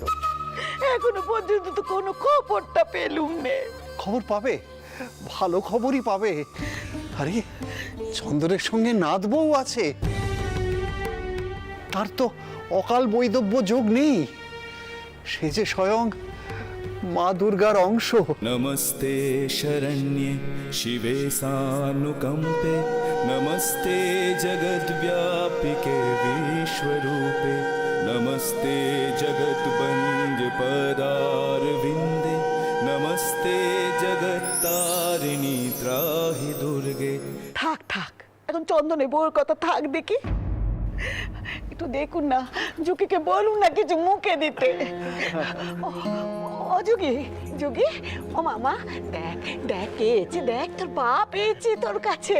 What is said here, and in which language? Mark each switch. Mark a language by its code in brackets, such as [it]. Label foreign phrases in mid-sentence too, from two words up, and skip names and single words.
[bn] এখনো পর্যন্ত তো কোনো খবরটা পেলুম নে। খবর পাবে, ভালো খবরই পাবে। আরে চন্দনের সঙ্গে নাত বউ আছে, তার তো অকাল বৈদব্য যোগ নেই। সে যে স্বয়ং মা দুর্গার অংশ। [sa] नमस्ते शरण्ये शिवे सानुकंपे नमस्ते जगद्व्यापिके विश्वरूपे नमस्ते जगद्वन्द्य पदारविन्दे नमस्ते जगत्तारिणी त्राहि दुर्गे। [bn] থাক থাক, এখন চন্দনের বউর কথা থাক দেখি। একটু দেখুন না, জুকিকে বলুন না কিছু মুখে দিতে। ও যোগী, যোগী, ও মামা, দেখ দেখ পেয়েছি, দেখ তোর বাপ পেয়েছি তোর কাছে।